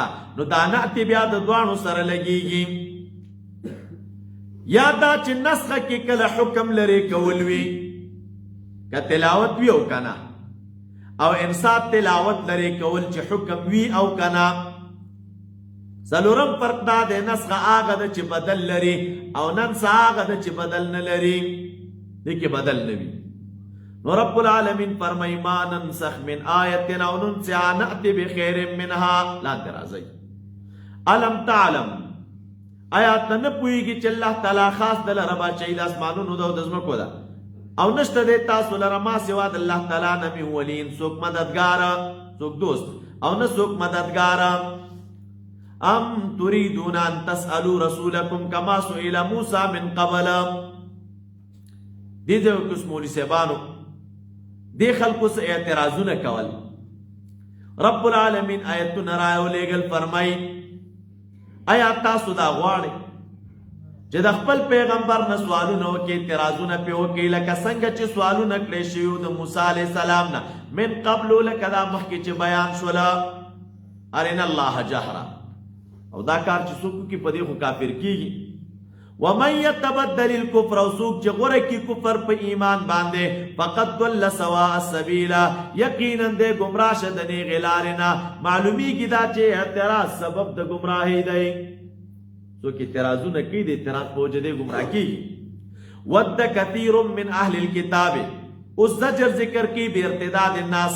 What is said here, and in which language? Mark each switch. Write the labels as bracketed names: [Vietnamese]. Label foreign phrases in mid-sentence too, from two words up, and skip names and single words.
[Pashto] نو دا نعت بیا د دواړو سره لګیږي. یا دا چې نسخه کې کله حکم لري کول وي، که تلاوت وي او کنه، او انسان تلاوت لري کول چې حکم وي او کنه. څلورم فرق دا دی نسخه هغه ده چې بدل لري، او ننسه هغه ده چې بدل نه لري، دې کې بدل نه وي. نو رب العالمین فرمای [Arabic] ما ننسخ من آیت او ننسها نأتی بخیر منها. [Pashto] لاندې راځئ. [Arabic] الم تعلم، [Pashto] آیا ته نه پوهېږي چې الله تعالی خاص دلره باچهي د اسمانونو ده او د ځمکو ده، او نشته دی تاسو لره ما سوا د الله تعالی نه [Arabic] من ولین، [Pashto] څوک مددګاره، څوک دوست، او نه څوک مددګاره. [Arabic] ام تريدون ان تسألوا رسولكم كما سئل موسى من قبل. [Pashto] دې ځای کې مولوي صاحبانو دې خلکو څه اعتراضونه کول. رب العالمین آیتونه راولېږل، فرمایي آیا تاسو دا غواړئ چې د خپل پیغمبر نه سوالونه وکړئ، اعتراضونه پرې وکړئ، لکه څنګه چې سوالونه کړی شوي د موسی علیه السلام نه [Arabic] من قبل، [Pashto] لکه دا مخکې چې بیان شوله [Arabic] ارنا الله جهره. [Pashto] او دا کار چې څوک وکړي په دې خو کافر کېږي. [Arabic] ومن يتبدل الكفر، [Pashto] او څوک چې غوره کړي کفر په ایمان باندې، [Arabic] فقد ضل سواء السبیل، [Pashto] یقینا دی ګمراه شه د نیغې لارې نه. معلومیږي دا چې اعتراض سبب د ګمراهۍ دی. څوک اعتراضونه کوي د اعتراض په وجه دی ګمراه کېږي. [Arabic] ود کثیر من اهل الكتاب، [Pashto] اوس زجر ذکر کی بے [Arabic] ارتداد الناس.